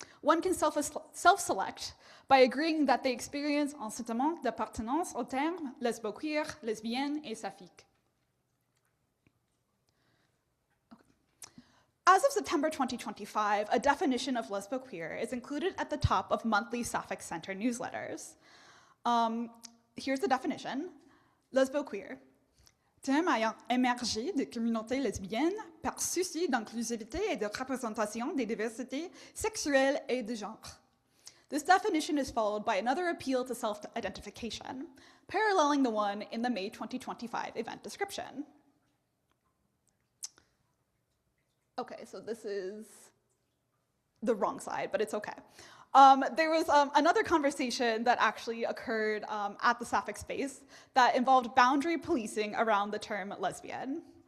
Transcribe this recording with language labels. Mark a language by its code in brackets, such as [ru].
[en] One can self-select by agreeing that they experience [fr] un sentiment d'appartenance au terme lesbo-queer, lesbienne, et saphique. [en] As of September 2025, a definition of lesbo-queer is included at the top of monthly Sapphic Center newsletters. Here's the definition. [fr] Lesbo-queer, terme ayant émergé de communautés lesbiennes par souci d'inclusivité et de représentation des diversités sexuelles et de genre. [en] This definition is followed by another appeal to self-identification, paralleling the one in the May 2025 event description. Okay, so this is the wrong side, but it's okay. There was another conversation that actually occurred at the Sapphic space that involved boundary policing around the term lesbian.